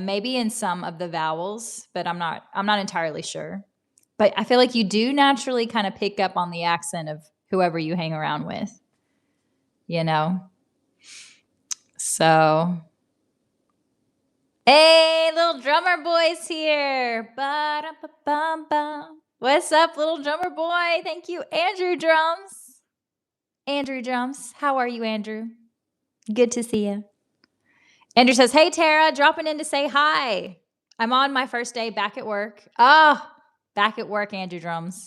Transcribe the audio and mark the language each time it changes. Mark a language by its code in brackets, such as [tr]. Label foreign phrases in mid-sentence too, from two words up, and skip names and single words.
[en] Maybe in some of the vowels, but I'm not entirely sure. But I feel like you do naturally kind of pick up on the accent of whoever you hang around with. You know? So, hey, little drummer boy's here. Ba-da-ba-bum-bum. What's up, little drummer boy? Thank you, Andrew Drums. Andrew Drums. How are you, Andrew? Good to see you. Andrew says, hey, Tara, dropping in to say hi. I'm on my first day back at work. Oh, back at work, Andrew Drums.